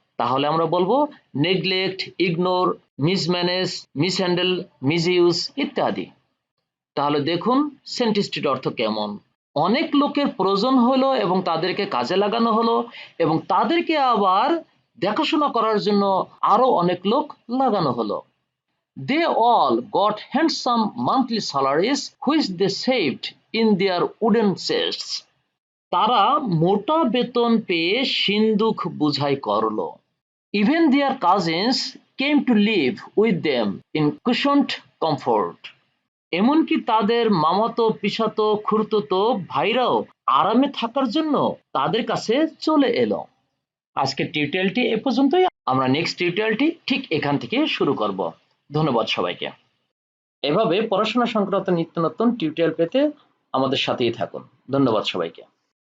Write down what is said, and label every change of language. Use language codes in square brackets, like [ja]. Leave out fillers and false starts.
[bn] তাহলে আমরা বলবো নেগলেক্ট, ইগনোর, মিসম্যানেজ, মিসহ্যান্ডেল, মিসইউজ ইত্যাদি। তাহলে দেখুন সেন্টেন্সটির অর্থ কেমন। অনেক লোকের প্রয়োজন হলো এবং তাদেরকে কাজে লাগানো হলো এবং তাদেরকে আবার দেখাশোনা করার জন্য আরো অনেক লোক লাগানো হলো। [en] They all got handsome monthly salaries which they saved in their wooden chests. [bn] তারা মোটা বেতন পেয়ে সিন্দুক বোঝাই করলো। [en] Even their cousins came to live with them in cushioned comfort. [bn] এমনকি তাদের মামাতো, পিসাতো, খুড়তুতো ভাইরাও আরামে থাকার জন্য তাদের কাছে চলে এলো। আজকের টিউটোরিয়ালটি এ পর্যন্তই। আমরা নেক্সট টিউটোরিয়ালটি ঠিক এখান থেকে শুরু করব। ধন্যবাদ সবাইকে। এভাবে পড়াশোনা সংক্রান্ত নিত্য নতুন টিউটোরিয়াল পেতে আমাদের সাথেই থাকুন। ধন্যবাদ সবাইকে।